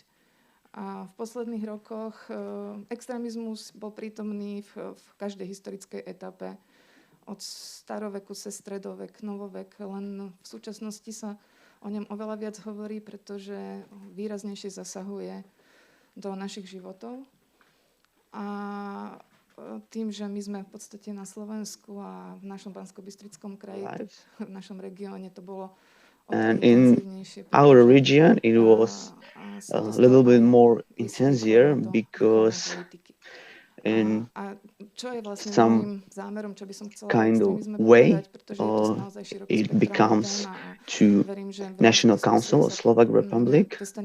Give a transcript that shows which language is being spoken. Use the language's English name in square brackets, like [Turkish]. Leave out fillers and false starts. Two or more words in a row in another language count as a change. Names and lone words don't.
[Slovak] A v posledných rokoch extrémizmus bol prítomný v každej historickej etape, od staroveku cez stredovek, novovek, len v súčasnosti sa o ňom oveľa viac hovorí, pretože výraznejšie zasahuje do našich životov. A tým, že my sme v podstate na Slovensku a v našom Banskobystrickom kraji, v našom regióne to bolo [English] and in our region it was a little bit more intensive because in some kind of way it becomes to National Council of Slovak Republic,